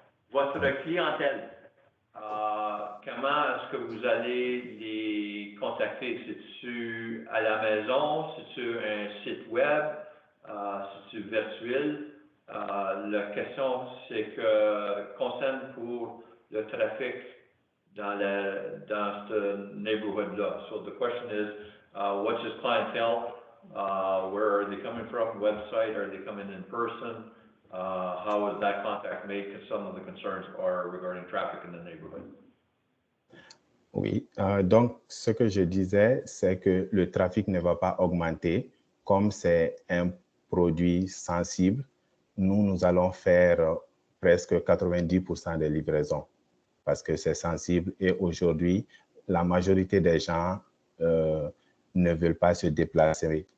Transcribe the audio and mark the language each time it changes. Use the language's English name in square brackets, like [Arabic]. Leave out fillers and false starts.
[French] Votre clientèle, comment est-ce que vous allez les contacter? C'est-tu à la maison? C'est-tu un site web? C'est-tu virtuel? La question, c'est que concerne pour le trafic dans ce neighborhood-là. [English] So the question is, what's his clientele? Where are they coming from? Website? Are they coming in person? How is that contact made? Because some of the concerns are regarding traffic in the neighborhood. [French] Oui, donc ce que je disais, c'est que le trafic ne va pas augmenter. Comme c'est un produit sensible, nous allons faire presque 90% des livraisons parce que c'est sensible et aujourd'hui, la majorité des gens ne veulent pas se déplacer.